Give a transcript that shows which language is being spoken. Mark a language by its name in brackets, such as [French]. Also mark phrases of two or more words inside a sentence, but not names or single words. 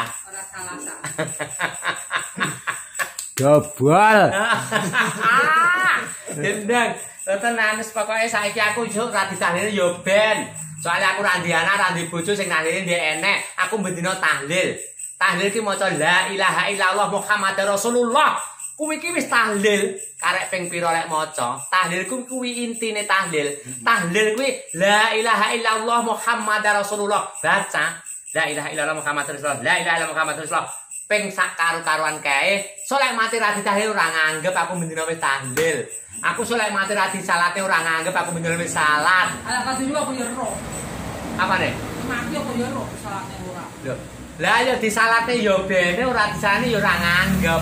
[Javanese] Ora salah. Dobol. Gendeng. Tenan wis pokoke saiki aku yo ra ditahlil yo ben. Soale aku ra ndi anak, ra ndi bojo sing tahlile ndek enek. Aku bendina tahlil. Tahlil ki maca [Arabic] لا إله إلا الله محمد رسول الله. [Javanese] Kuwi iki wis tahlil, karek ping pira lek maca. Tahlil kuwi intine tahlil. Tahlil kuwi [Arabic] لا إله إلا الله محمد رسول الله. Baca لا إله إلا الله محمد رسول الله. لا إله إلا الله محمد رسول الله. [Javanese] Ping sak karo-karuan kae. Solek mati ra ditahlil ora nganggep aku bendina wis tahlil. Aku solek mati ra disalate ora nganggep aku bendina wis salat. Ala kadune aku yo ero. Apane? Mati aku yo ero salate ora. Lho. Lah ya disalate yo bene ora disane yo ora nganggep.